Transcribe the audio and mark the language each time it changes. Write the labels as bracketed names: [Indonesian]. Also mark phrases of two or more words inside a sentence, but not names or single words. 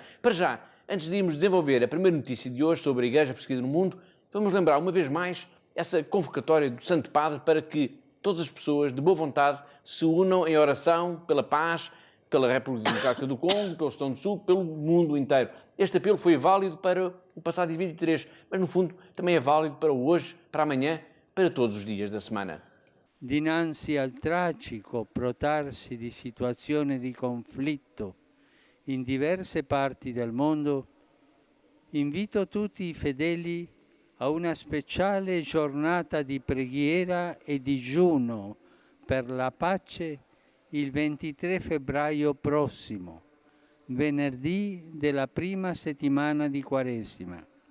[Portuguese] Para já, antes de irmos desenvolver a primeira notícia de hoje sobre a Igreja perseguida no mundo, vamos lembrar uma vez mais essa convocatória do Santo Padre para que todas as pessoas de boa vontade se unam em oração pela paz, pela República Democrática do Congo, pelo Sudão do Sul, pelo mundo inteiro. Este apelo foi válido para o passado dia 23, mas no fundo também é válido para o hoje, para amanhã, para todos os dias da semana. [Italian] Dinanzi al tragico protrarsi di situazioni di conflitto in diverse parti del mondo, invito tutti i fedeli a una speciale giornata di preghiera e digiuno per la pace il 23 febbraio prossimo, venerdì della prima settimana di Quaresima.